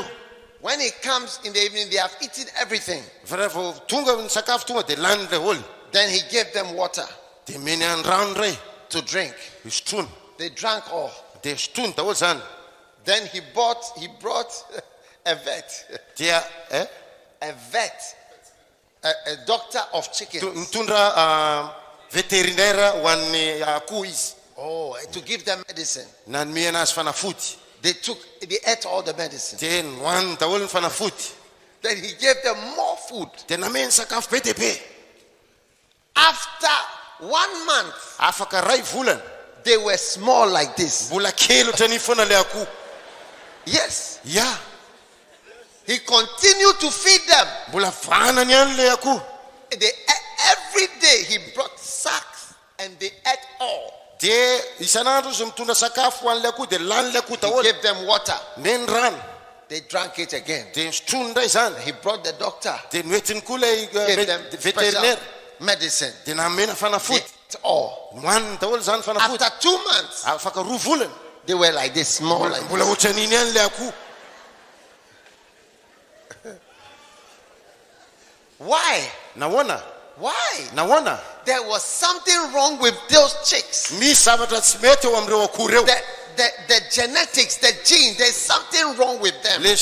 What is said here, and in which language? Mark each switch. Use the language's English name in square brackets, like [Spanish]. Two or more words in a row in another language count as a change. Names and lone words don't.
[English] When he comes in the evening, they have eaten everything. [Malagasy] Fa rehefa vao tonga ny sakafo tonga dia lany ilay olona. [English] Then he gave them water [Malagasy] Dia meny any rano ray. [English] to drink. [Malagasy] Isotrony. [English] They drank all. [Malagasy] Dia sotrony daholo zany. [English] Then he brought a vet, [Malagasy] Dia [English] a doctor of chickens. [Malagasy] mitondra vétérinaire ho an'ny akoho izy. [English] Oh, to give them medicine. [Malagasy] Na nome anazy fanafody. [English] They ate all the medicine. [Malagasy] Dia nohaniny daholo ny fanafody. [English] Then he gave them more food. [Malagasy] Dia nameny sakafo be dia be. [English] After 1 month, [Malagasy] Afaka ray volana. [English] they were small like this. [Malagasy] Mbola kely ohatrany foana ilay akoho. [English] Yes. [Malagasy] Ya. [English] He continued to feed them. [Malagasy] Mbola vanany ihany ilay akoho. [English] Every day he brought sacks and they ate all. [Malagasy] Dia isan'andro izy mitondra sakafo ho an'ilay akoho dia lan'ilay akoho [English] He [Malagasy] daholo. [English] gave them water. [Malagasy] Meny rano. [English] They drank it again. [Malagasy] Dia sotrony indray zany. [English] He brought the doctor. [Malagasy] Dia noentiny koa ilay [English] Gave them special [Malagasy] vétérinaire. [English] medicine. [Malagasy] Dia namena fanafody. [English] all. After 2 months, they were like this, small like this. Why? Why? There was something wrong with those chicks. The genetics, the genes, there's something wrong with them.